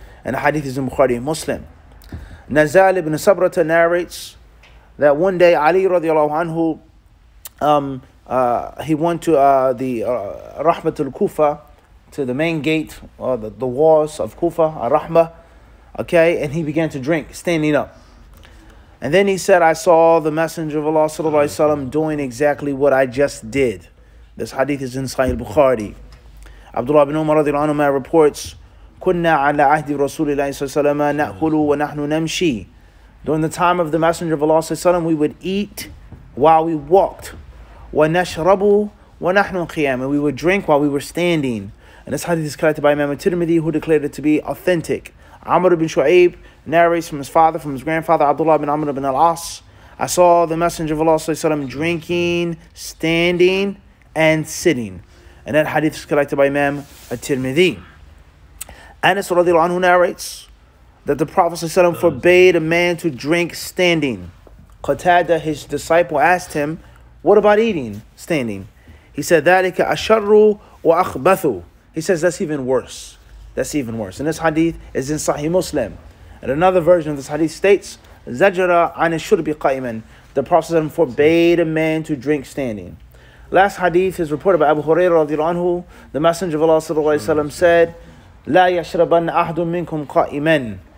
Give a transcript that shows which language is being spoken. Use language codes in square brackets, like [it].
[en] And the hadith is in Bukhari and Muslim. Nazal ibn Sabrata narrates that one day Ali radiallahu anhu, he went to the Rahmatul Kufa, to the main gate, or the walls of Kufa, Ar-Rahmah, okay, and he began to drink, standing up. And then he said, I saw the Messenger of Allah sallallahu alaihi wasallam doing exactly what I just did. This hadith is in Sahih Bukhari. Abdullah ibn Umar radiallahu anhu reports, [ar] كنا على عهد رسول الله صلى الله عليه وسلم نأكل ونحن نمشي. [en] During the time of the Messenger of Allah sallallahu alaihi wasallam, we would eat while we walked. [ar] وَنَشْرَبُ وَنَحْنُ قِيَامًا, [en] and we would drink while we were standing. And this hadith is collected by Imam Tirmidhi, who declared it to be authentic. Amr ibn Shu'aib narrates from his father, from his grandfather Abdullah ibn Amr ibn al-As, I saw the Messenger of Allah sallallahu alaihi wasallam drinking, standing, and sitting. And that hadith is collected by Imam Tirmidhi. Anas radiallahu anhu narrates that the Prophet sallallahu alaihi wasallam forbade a man to drink standing. Qatada, his disciple, asked him, what about eating standing? He said, [ar] ذَلِكَ أَشَرُّ وَأَخْبَثُ. [en] He says that's even worse. That's even worse. And this hadith is in Sahih Muslim. And another version of this hadith states, [ar] زَجَرَ عَنِ الشُّرْبِ قَائِمًا. [en] the Prophet forbade a man to drink standing. Last hadith is reported by Abu Hurairah radiallahu anhu. The Messenger of Allah sallallahu alaihi wasallam said, [ar] "La yashrabanna ahadun minkum qa'iman."